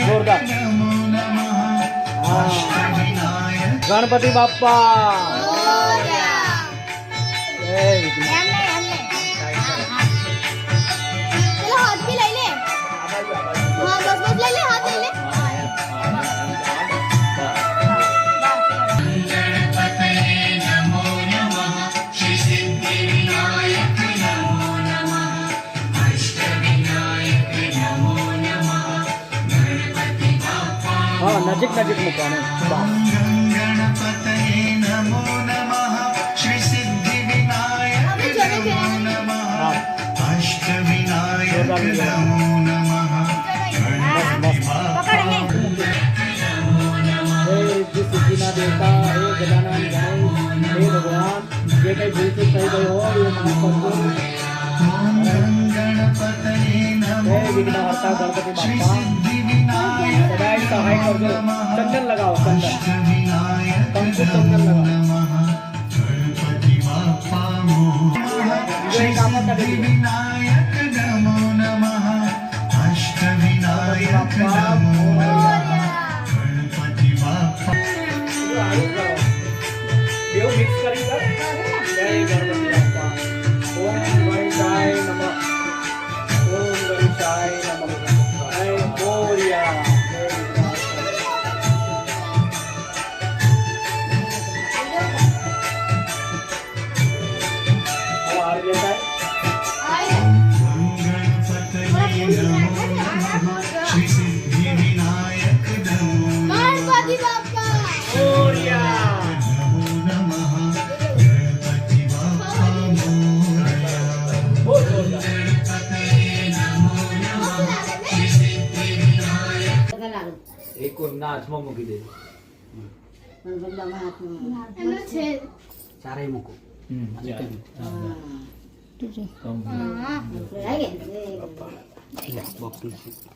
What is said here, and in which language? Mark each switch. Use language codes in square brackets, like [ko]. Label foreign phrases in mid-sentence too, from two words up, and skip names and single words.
[gu] जोरदार. [sa] नमो नमः अष्टविनायक [gu] ગણપતિ બાપ્પા જય વિઘ્ન. [sa] गणपतये नमो नमः श्री सिद्धि विनायक नमो नमः अष्टविनायक नमो नमः गणपति बाप्पा [gu] હા નજીક નજીક મૂકવાનું. [sa] गणपतये नमो नमः श्री सिद्धि विनायक नमो नमः अष्टविनायक नमो नमः गणपति बाप्पा [gu] હે રિદ્ધિ સિદ્ધિના દેવતા હે ગજાનન ગણેશ હે ભગવાન જે કઈ ભૂલ ચૂક થઈ ગઈ હોય એ માફ કરજો. [sa] गणपतये नमो [gu] હે વિઘ્નહર્તા ગણપતિ [sa] श्री [gu] બાપ્પા [sa] सिद्धि विनायक [gu] સદાય સહાય કરજો. ચંદન લગાવો ચંદન. [sa] अष्टविनायक [gu] કંકુ ચંદન લગાવો. [sa] नमः गणपति बाप्पा श्री सिद्धि विनायक नमो नमः अष्टविनायक नमो नमः गणपति बाप्पा [gu] દેવ મિક્સ કરી કર. જય ગણપતિ બાપ્પા. [sa] ઓમ ગણેશાય નમઃ. ઓમ ગણેશાય નમઃ. [gu] જય મોરયા. જય હવે આરતી થાય. [sa] गणपतये नमो नमः श्री सिद्धि विनायक नमो [gu] મોરયા. [sa] नमो नमः गणपति बाप्पा मोरया [gu] બહુ જોરદાર. એક ના હાથમાં મૂકી દે. ચારેય મૂકો અને કેમ? લે, બાપુ છે.